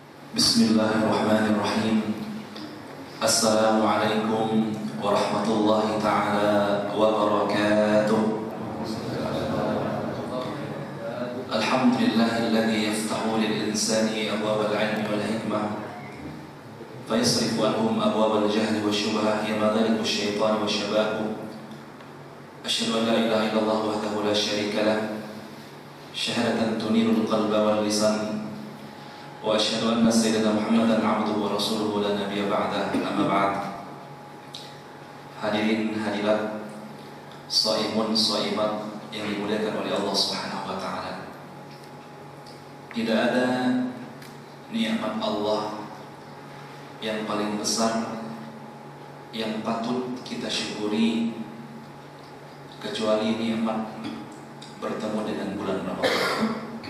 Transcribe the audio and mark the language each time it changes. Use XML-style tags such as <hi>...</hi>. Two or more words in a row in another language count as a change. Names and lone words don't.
<ar>بسم الله الرحمن الرحيم. السلام عليكم ورحمة الله تعالى وبركاته. الحمد لله الذي يفتح للإنسان أبواب العلم والحكمة فيصرف عنهم أبواب الجهل والشبهة يا مداخل الشيطان وشباكه. أشهد أن لا إله إلا الله وحده لا شريك له شهادة تنير القلب واللسان وأشهد أن سيدنا محمدا عبده ورسوله لا نبي بعده، أما بعد. الحاضرين الحاضرات، صائمون صائمات</ar> <id>yang dimuliakan oleh</id> <ar>الله سبحانه وتعالى.</ar> <id>Tidak ada nikmat Allah yang paling besar yang patut kita syukuri kecuali nikmat bertemu dengan bulan Ramadan.</id>